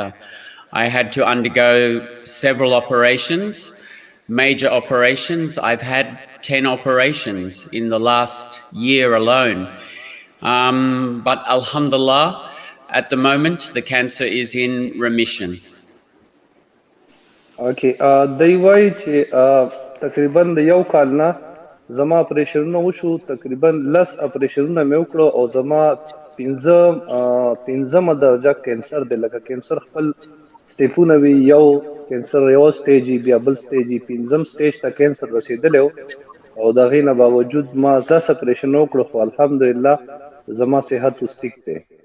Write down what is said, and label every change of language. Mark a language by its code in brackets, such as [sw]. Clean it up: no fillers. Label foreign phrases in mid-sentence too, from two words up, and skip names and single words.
[en] I had to undergo several operations, major operations. I've had 10 operations in the last year alone. But alhamdulillah, at the moment, the cancer is in remission. Okay. [ps] دی وایي چې تقریبا د یو کال نه زما اپریشنونه وشو تقریبا 10 اپریشنونه مې وکړو او زما پنځمه درجه کینسر دی لکه کینسر خپل سټیپونه وي یو کینسر یو سټیج بیا بل سټیج پنځم سټیج ته کینسر رسېدلی و او د هغې نه باوجود ما 10 اپریشن وکړو خو الحمدلله زما صحت اوس ټیک دی.